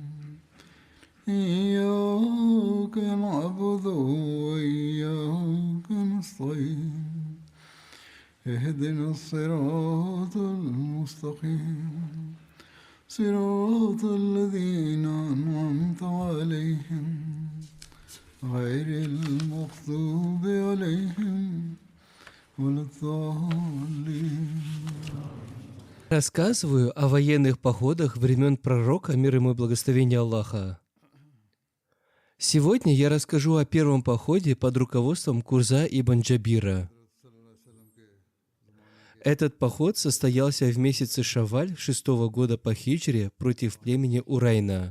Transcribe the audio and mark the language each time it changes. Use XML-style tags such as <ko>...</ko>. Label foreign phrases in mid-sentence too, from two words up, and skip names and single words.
<ar>إياك نعبد وإياك نستعين اهدنا الصراط المستقيم صراط الذين أنعمت عليهم غير المغضوب عليهم ولا الضالين.</ar> <ru>Рассказываю о военных походах времен пророка, мир ему и благословение Аллаха. Сегодня я расскажу о первом походе под руководством Курза ибн Джабира. Этот поход состоялся в месяце Шавваль 6-го года по хиджре против племени Урайна.</ru>